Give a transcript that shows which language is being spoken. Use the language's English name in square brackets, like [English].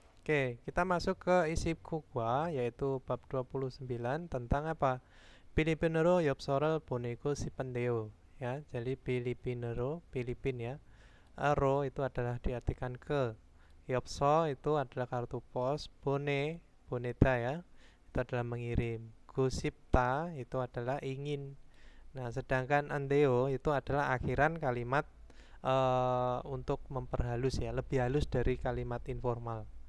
[Indonesian] Oke, kita masuk ke isi buku yaitu bab 29 tentang apa? [Korean] 필리핀으로 엽서를 보내고 싶은데요. [Indonesian] Ya, jadi Filipinero, Filipin ya. Aro itu adalah diartikan ke. Yopso itu adalah kartu pos. Bone, boneta ya. Itu adalah mengirim. Gusipta itu adalah ingin. Nah, sedangkan andeo itu adalah akhiran kalimat untuk memperhalus ya, lebih halus dari kalimat informal.